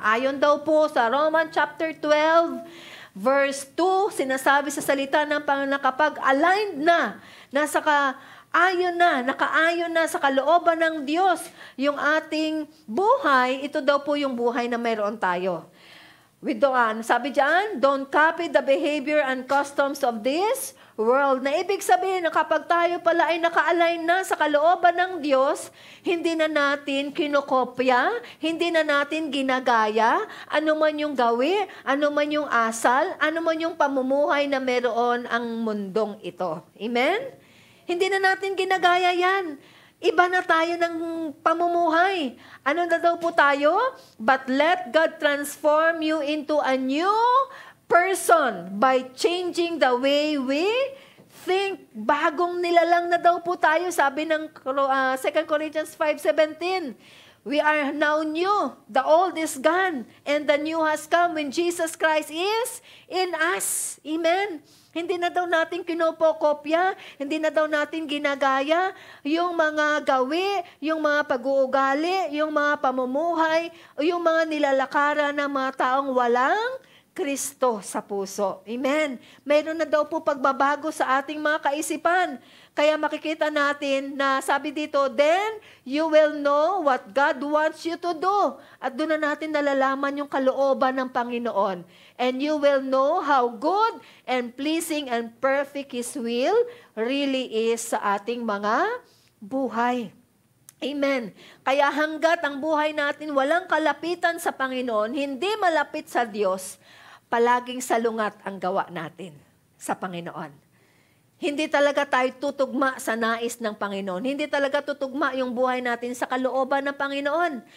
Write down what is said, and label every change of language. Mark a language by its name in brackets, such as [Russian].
[Filipino] Ayon daw po sa Romans chapter 12, verse 2, sinasabi sa salita ng Panginoon kapag aligned na, nakaayon na sa kalooban ng Diyos yung ating buhay, ito daw po yung buhay na mayroon tayo. Sabi diyan, [English] don't copy the behavior and customs of this world. [Filipino] Na ibig sabihin na kapag tayo pala ay naka-align na sa kalooban ng Diyos, hindi na natin kinokopya, hindi na natin ginagaya, ano man yung gawi, ano man yung asal, ano man yung pamumuhay na meron ang mundong ito. Amen? Hindi na natin ginagaya yan. Iba na tayo ng pamumuhay. Ano na daw po tayo? [English] But let God transform you into a new person by changing the way we [Filipino] think, bagong nilalang na daw po tayo. Sabi ng 2 Corinthians 5:17, [English] we are now new. The old is gone and the new has come when Jesus Christ is in us. Amen. [Filipino] Hindi na daw natin kinopokopya, hindi na daw natin ginagaya yung mga gawi, yung mga pag-uugali, yung mga pamumuhay, yung mga nilalakaran ng mga taong walang Kristo sa puso. Amen. Mayroon na daw po pagbabago sa ating mga kaisipan. Kaya makikita natin na sabi dito, [English] then you will know what God wants you to do. [Filipino] At doon na natin nalalaman yung kalooban ng Panginoon. [English] And you will know how good and pleasing and perfect His will really is [Filipino] sa ating mga buhay. [English] Amen. [Filipino] Kaya hanggat ang buhay natin walang kalapitan sa Panginoon, hindi malapit sa Diyos, palaging salungat ang gawa natin sa Panginoon. Hindi talaga tayo tutugma sa nais ng Panginoon. Hindi talaga tutugma yung buhay natin sa kalooban ng Panginoon.